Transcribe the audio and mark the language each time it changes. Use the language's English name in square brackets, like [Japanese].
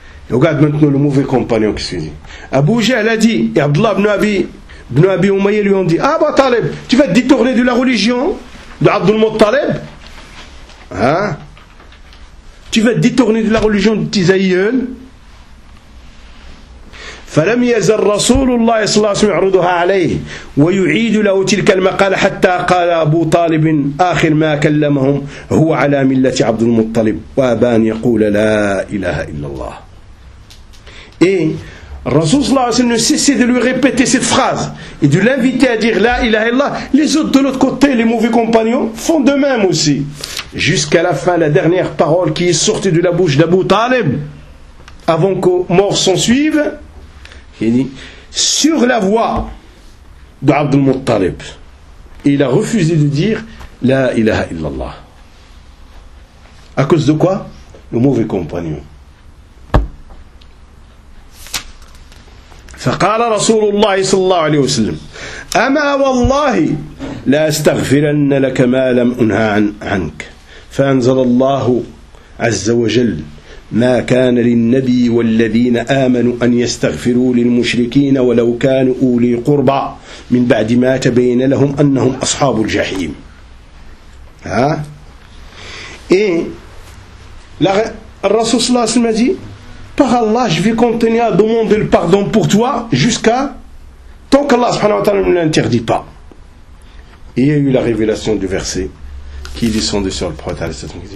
[French] Et regarde maintenant le mauvais compagnon qui se dit. Abu Jahl a dit, et Abdullah ibn Abi Umayya lui ont dit, ah bah Talib, tu vas te détourner de la religion de Abdul Muttalib? Hein? Tu vas te détourner de la religion de tes aïeuls? [Arabic] فلم يزل رسول الله صلى الله عليه وسلم يعرضها عليه ويعيد له تلك المقالة حتى قال أبو طالب آخر ما كلمهم هو على ملة عبد المطلب وأبان يقول لا إله إلا الله. [French] Et [Arabic] رسول الله صلى الله عليه وسلم [French] ne cessait de lui répéter cette phrase et de l'inviter à dire [Arabic] لا إله إلا الله. [French] Les autres de l'autre côté, les mauvais compagnons, font de même aussi. Jusqu'à la fin, la dernière parole qui est sortie de la bouche d'Abu Talib, avant que mort s'en suive, il dit, sur la voix d'Abdul Muttalib. Et il a refusé de dire, la ilaha illallah. À cause de quoi? Le mauvais compagnon. [Arabic] فقال رسول الله صلى الله عليه وسلم أما والله لا استغفرن لك ما لم أنهى عنك فأنزل الله عز وجل ما كان للنبي والذين آمنوا أن يستغفروا للمشركين ولو كانوا أولي قربى من بعد ما تبين لهم أنهم أصحاب الجحيم. ها إيه الرسول صلى الله عليه وسلم دي [French] par Allah je vais continuer à demander le pardon pour toi jusqu'à tant qu'Allah subhanahu wa ta'ala ne l'interdit pas. Et il y a eu la révélation du verset qui est descendu sur le prophète.